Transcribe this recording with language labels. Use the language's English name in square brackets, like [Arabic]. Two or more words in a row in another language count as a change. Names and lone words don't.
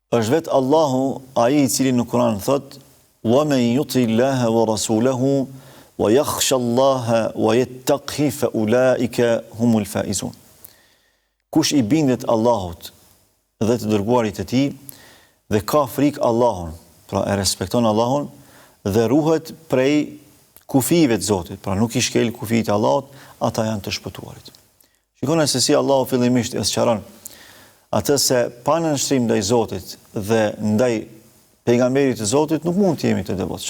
[Albanian] është vetë Allahu ai i cili në Kur'an thot: [Arabic] "ومن يطع الله ورسوله ويخش الله ويتق فأولئك هم الفائزون." [Albanian] Kush i bindet Allahut dhe të dërguarit të tij dhe ka frikë Allahun, pra e respekton Allahun dhe ruhet prej kufive të Zotit, pra nuk i shkel kufijt e Allahut, ata janë të shpëtuarit. Shikoni se si Allahu fillimisht e sqaron atë se pa nënshtrim ndaj Zotit dhe ndaj pejgamberit të Zotit nuk mund të jemi të devotshëm.